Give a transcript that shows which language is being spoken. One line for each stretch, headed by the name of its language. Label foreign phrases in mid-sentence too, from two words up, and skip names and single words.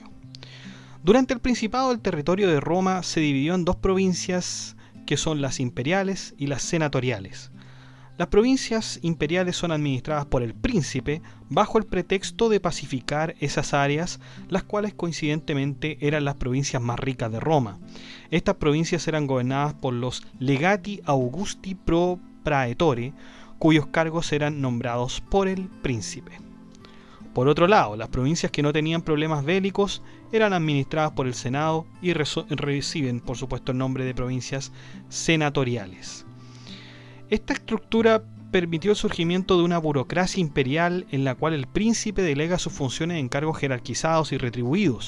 Spanish: Durante el Principado, el territorio de Roma se dividió en dos provincias, que son las imperiales y las senatoriales. Las provincias imperiales son administradas por el príncipe bajo el pretexto de pacificar esas áreas, las cuales coincidentemente eran las provincias más ricas de Roma. Estas provincias eran gobernadas por los
Latin: legati Augusti pro praetore,
Spanish: cuyos cargos eran nombrados por el príncipe. Por otro lado, las provincias que no tenían problemas bélicos eran administradas por el Senado y reciben, por supuesto, el nombre de provincias senatoriales. Esta estructura permitió el surgimiento de una burocracia imperial en la cual el príncipe delega sus funciones en cargos jerarquizados y retribuidos.